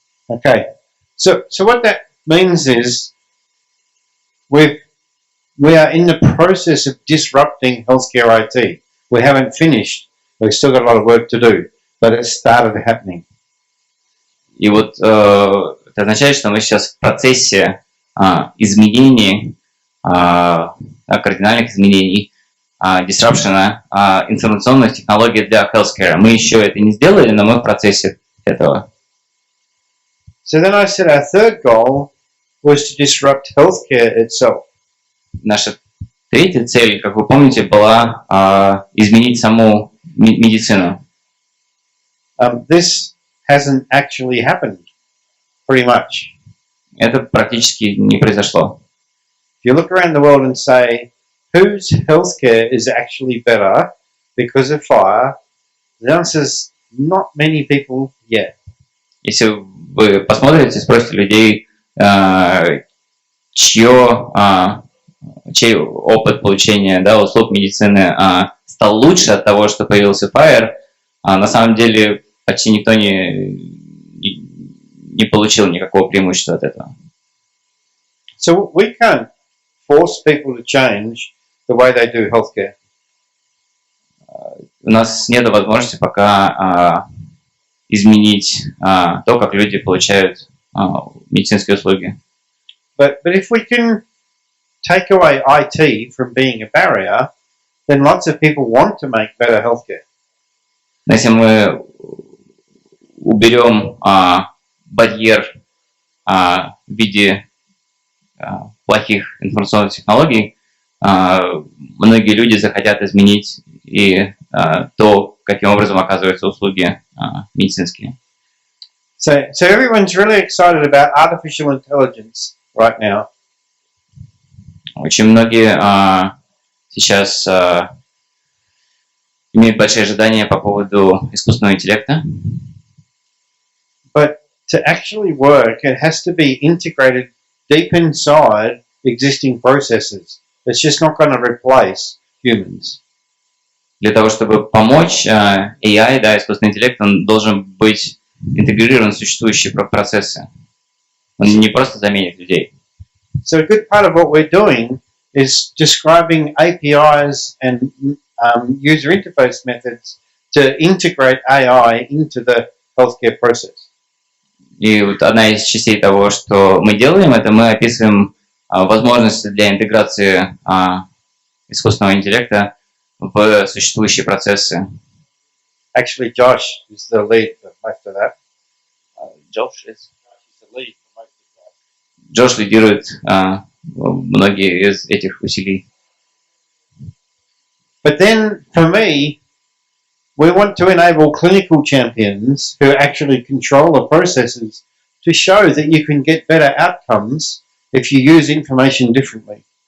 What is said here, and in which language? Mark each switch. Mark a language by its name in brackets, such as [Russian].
[English] Okay, so what that means is we are in the process of disrupting healthcare IT. We haven't finished. We've still got a lot of work to do, but it started happening. [Russian] И вот это означает, что мы сейчас в процессе изменений, кардинальных изменений, disruption информационных технологий для healthcare. Мы еще это не сделали, но мы в процессе этого. [English] So then I said our third goal was to disrupt healthcare itself. [Russian] Наша третья цель, как вы помните, была изменить саму медицину. [English] This hasn't actually happened, pretty much. [Russian] Это практически не произошло. [English] If you look around the world and say, whose healthcare is actually better because of FHIR, the answer is not many people yet. [Russian] Если вы посмотрите, спросите людей, чей опыт получения услуг медицины стал лучше от того, что появился FHIR, на самом деле почти никто не получил никакого преимущества от этого. [English] So we can't force people to change the way they do healthcare. [Russian] У нас нет возможности пока изменить то, как люди получают медицинские услуги. [English] But if we can take away IT from being a barrier, then lots of people want to make better healthcare. [Russian] Но если мы уберем барьер в виде плохих информационных технологий, многие люди захотят изменить и то, каким образом оказываются услуги медицинские. [English] So everyone's really excited about artificial intelligence right now. [Russian] Очень многие сейчас имеют большие ожидания по поводу искусственного интеллекта. [English] But to actually work, it has to be integrated deep inside existing processes. It's just not going to replace humans. [Russian] Для того, чтобы помочь AI, искусственный интеллект, он должен быть интегрирован в существующие процессы. Он не просто заменит людей. [English] So a good part of what we're doing is describing APIs and user interface methods to integrate AI into the healthcare process. [Russian] И вот одна из частей того, что мы делаем, это мы описываем возможности для интеграции искусственного интеллекта в существующие процессы. [English] Actually, Josh is the lead for most of that. Josh is the lead for most of that. [Russian] Джош лидирует многие из этих усилий. [English] But then, for me, we want to enable clinical champions who actually control the processes to show that you can get better outcomes if you use information differently.